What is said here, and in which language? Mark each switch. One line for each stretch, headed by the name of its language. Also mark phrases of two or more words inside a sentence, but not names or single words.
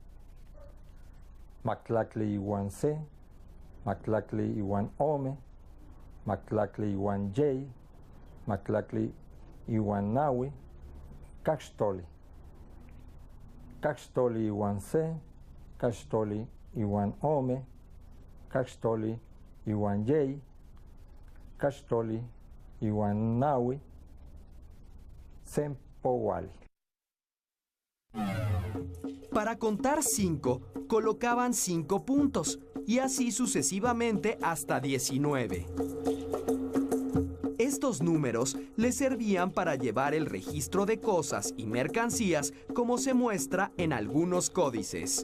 Nahuatl languages: Maclacli iwan C, Maclacli iwan Ome, Maclacli iwan Yei, Maclacli iwan Nahui, Caxtoli. Caxtoli iwan C, Caxtoli iwan Ome, Caxtoli iwan Yei, Caxtoli iwan Nahui, Sempowali.
Spanish: Para contar 5, colocaban 5 puntos y así sucesivamente hasta 19. Estos números les servían para llevar el registro de cosas y mercancías, como se muestra en algunos códices.